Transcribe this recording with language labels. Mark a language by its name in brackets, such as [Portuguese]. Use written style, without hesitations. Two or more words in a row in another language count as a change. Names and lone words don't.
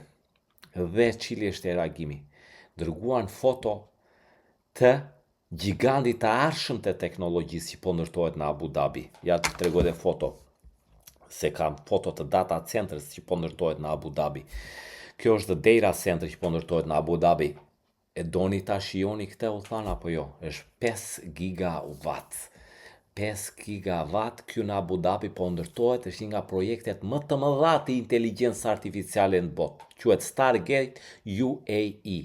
[Albanian] Dhe cili është e reagimi? Dërguan foto të gjigandit të arshëm të teknologjisë që po ndërtohet në Abu Dhabi. Ja të tregoj dhe foto, se kam foto të [English] data centers [Albanian] që po ndërtohet në Abu Dhabi. Kjo është [English] the data center [Albanian] që po ndërtohet në Abu Dhabi. E doni ta shijoni këtë, u thanë apo jo? Është 5 gigawatt. 5 gigawatt, kjo në Abu Dhabi po ndërtohet, është një nga projektet më të mëdha të inteligjencës artificiale në botë. Quhet Stargate UAE.